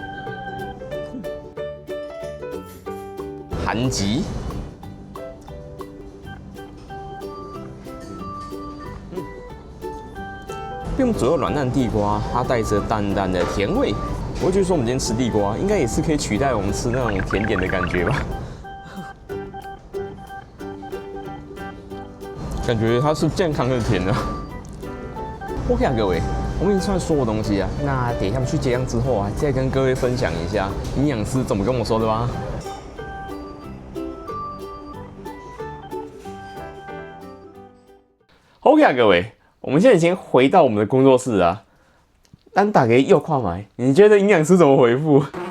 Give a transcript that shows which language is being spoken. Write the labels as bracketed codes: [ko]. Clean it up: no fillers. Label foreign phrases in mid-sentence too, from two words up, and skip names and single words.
[zh] 韓吉，用左右軟爛地瓜，它帶着淡淡的甜味。我會覺得說，我們今天吃地瓜，應該也是可以取代我們吃那種甜點的感覺吧。感覺它是健康的甜啊。OK 啊，各位，我们已经吃完所有東西啊。那等一下我們去結賬之後啊，再跟各位分享一下營養師怎麼跟我說的吧。OK 啊，各位，我們現在已經回到我們的工作室啊。單打給右跨買，你覺得營養師怎麼回復？